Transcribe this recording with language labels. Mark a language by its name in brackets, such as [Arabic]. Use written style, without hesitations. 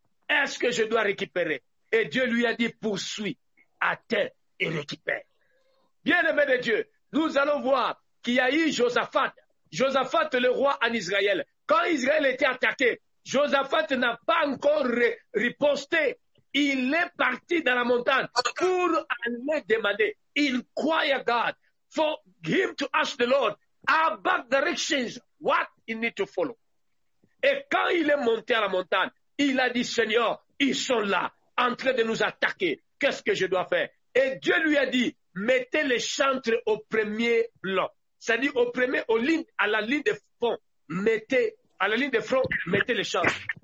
[French] Est-ce que je dois récupérer? Et Dieu lui a dit, poursuis, atteins et récupère. Bien-aimé de Dieu, nous allons voir qu'il y a eu Josaphat. Josaphat, le roi en Israël. Quand Israël était attaqué, Josaphat n'a pas encore riposté. Il est parti dans la montagne pour aller demander. [English] Inquire God for him to ask the Lord about directions, what he need to follow. [French] Et quand il est monté à la montagne, il a dit, Seigneur, ils sont là, en train de nous attaquer. Qu'est-ce que je dois faire? Et Dieu lui a dit, mettez les chantres au premier plan. C'est-à-dire à la ligne de front, mettez les chantres.